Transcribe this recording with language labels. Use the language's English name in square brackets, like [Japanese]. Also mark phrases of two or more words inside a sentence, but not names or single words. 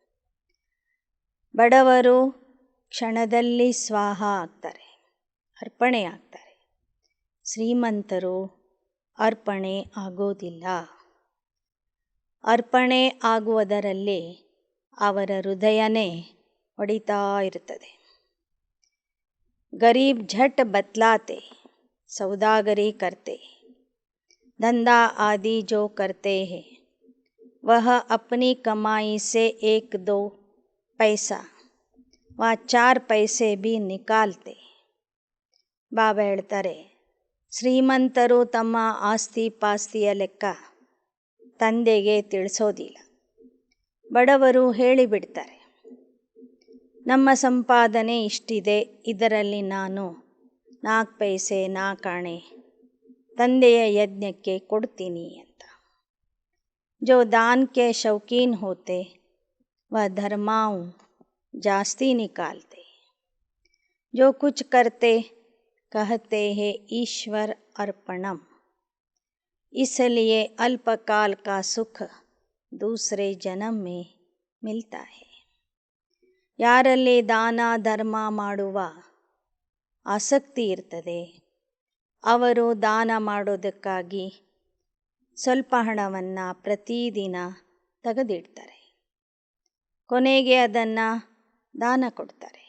[Kannada] ಬಡವರು ಕ್ಷಣದಲ್ಲಿ ಸ್ವಾಹ ಆಗ್ತಾರೆ, ಅರ್ಪಣೆ ಆಗ್ತಾರೆ. ಶ್ರೀಮಂತರು ಅರ್ಪಣೆ ಆಗೋದಿಲ್ಲ. ಅರ್ಪಣೆ ಆಗುವುದರಲ್ಲಿ ಅವರ ಹೃದಯನೇ ಹೊಡಿತಾ ಇರ್ತದೆ. [Hindi] ಗರೀಬ್ झट बतलाते, सौदागरी करते, धंधा आदि जो करते हैं वह अपनी कमाई से 1-2 पैसा व 4 पैसे भी निकालते. [Kannada] ಬಾಬಾ ಹೇಳ್ತಾರೆ, ಶ್ರೀಮಂತರು ತಮ್ಮ ಆಸ್ತಿ ಪಾಸ್ತಿಯ ಲೆಕ್ಕ ತಂದೆಗೆ ತಿಳಿಸೋದಿಲ್ಲ. ಬಡವರು ಹೇಳಿಬಿಡ್ತಾರೆ, ನಮ್ಮ ಸಂಪಾದನೆ ಇಷ್ಟಿದೆ, ಇದರಲ್ಲಿ ನಾನು 4 ಪೈಸೆ 4 ಆಣೆ ತಂದೆಯ ಯಜ್ಞಕ್ಕೆ ಕೊಡ್ತೀನಿ ಅಂತ. [Hindi] जो दान के शौकीन होते वह धर्माओं जास्ती निकालते. जो कुछ करते कहते हैं ईश्वर अर्पणम, इसलिए अल्पकाल का सुख दूसरे जन्म में मिलता है. [Kannada] ಯಾರಲ್ಲಿ ದಾನ ಧರ್ಮ ಮಾಡುವ ಆಸಕ್ತಿ ಇರ್ತದೆ ಅವರು ದಾನ ಮಾಡೋದಕ್ಕಾಗಿ ಸ್ವಲ್ಪ ಹಣವನ್ನು ಪ್ರತಿದಿನ ತೆಗೆದಿಡ್ತಾರೆ. ಕೊನೆಗೆ ಅದನ್ನು ದಾನ ಕೊಡ್ತಾರೆ.